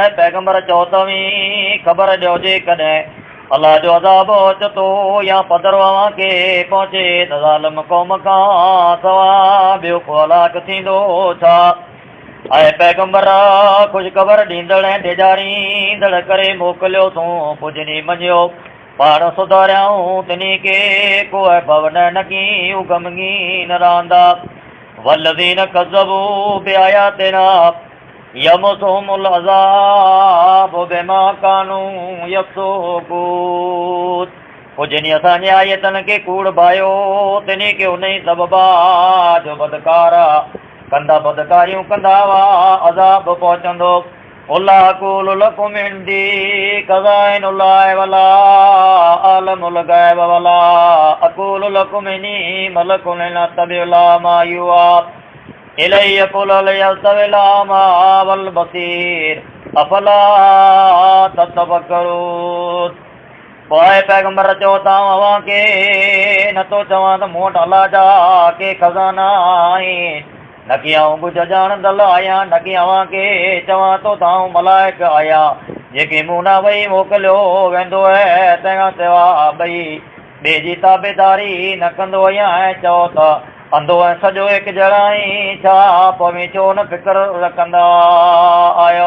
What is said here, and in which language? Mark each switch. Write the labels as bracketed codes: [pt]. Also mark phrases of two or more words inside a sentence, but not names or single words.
[sd] पैगंबर चओ तव्हीं ख़बर ॾियो जेकॾहिं अलाह जो अज़ाब अचतो या पधरो अव्हां खे पहुचे त ज़ालिम क़ौम खां सवा ॿियो को हलाक थींदो छा। ऐं पैगंबर ख़ुशख़बर ॾींदड़ ऐं ॾेजारींदड़ करे मोकिलियो तूं पुजनी मञियो पाण सुधारियाऊं तिनी खे को ऐं न की हू ग़मगीन रहंदा। [ar] والذين كذبوا بآياتنا يمسهم العذاب بما كانوا يفسقون. [sd] पोइ जिन असांजे आयतनि खे कूड़ भायो तिनी खे उन ई सबबा जो बदकार कंदा बदकारियूं कंदा हुआ अज़ाब पहुचंदो। [ar] قل أقول لكم عندي خزائن الله ولا أعلم الغيب ولا أقول لكم إني ملك أتبع ما يوحى إلي قل هل يستوي الأعمى والبصير أفلا تتفكرون. [sd] पोइ पैगंबर चओ तव्हां खे नथो चवां त मूं वटि अलाह जा के खज़ाना आहिनि न की आऊं कुझु ॼाणंदड़ आहियां न की अव्हां खे चवां थो तव्हां मलाइक आहियां जेके मूं न वई मोकिलियो वेंदो आहे तंहिंखां सवाइ ॿई ॿिए जी ताबेदारी न कंदो आहियां। ऐं चओ त अंधो ऐं सॼो हिकु जहिड़ा ई छा पोइ छो न फ़िक्र रखंदा आहियो।